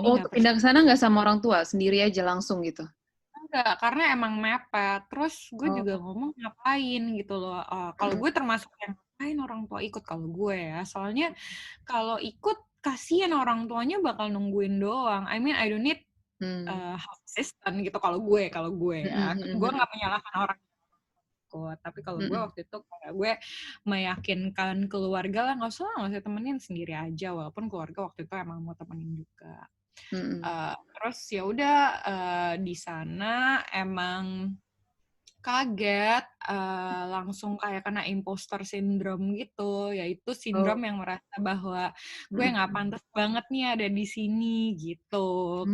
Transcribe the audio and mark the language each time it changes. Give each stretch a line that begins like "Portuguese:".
Indonesian: Pindah ke sana nggak sama orang tua, sendiri aja langsung gitu? Enggak, karena emang mepet. Terus gue juga ngomong ngapain gitu loh. Kalau gue termasuk yang ngapain orang tua ikut kalau gue ya. Soalnya kalau ikut kasihan orang tuanya bakal nungguin doang.
English: I mean I don't need house assistant
Indonesian: gitu kalau gue ya. Gue nggak menyalahkan orang. Tapi kalau gue waktu itu kayak gue meyakinkan keluarga lah, nggak usah temenin, sendiri aja, walaupun keluarga waktu itu emang mau temenin juga. Terus ya udah di sana emang kaget, langsung kayak kena imposter syndrome gitu, yaitu sindrom yang merasa bahwa gue nggak pantas banget nih ada di sini gitu.